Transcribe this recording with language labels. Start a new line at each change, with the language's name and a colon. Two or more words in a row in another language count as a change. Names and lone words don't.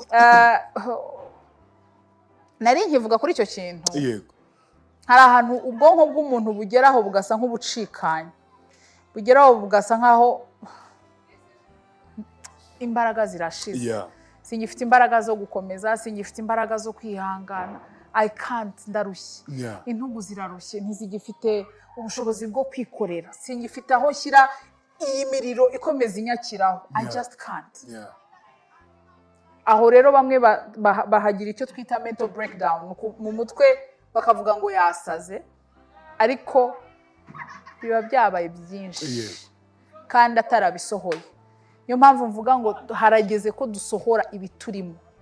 Kinyarwanda: Nari nkivuga kuri icyo kintu. Yego. Hari ahantu ubwonko bw'umuntu bugeraho bugasa nk'ubucikanye. Bugeraho bugasa nkaho imbaraga zirashize. Singifite imbaraga zo gukomeza, singifite imbaraga zo kwihangana.
English: I can't,
Kinyarwanda: ndarushye. Intugu zirarushye, ntizigifite ubushobozi bwo kwikorera. Singifite aho nshyira iyi miriro ikomeza inyakiraho
English: I just can't.
Kinyarwanda: Aho rero bamwe bahagira icyo twita
English: mental breakdown
Kinyarwanda: mu mutwe bakavuga ngo yasaze ariko biba byabaye byinshi kandi atarabisohoye. Niyo mpamvu mvuga ngo harageze ko dusohora ibiturimo.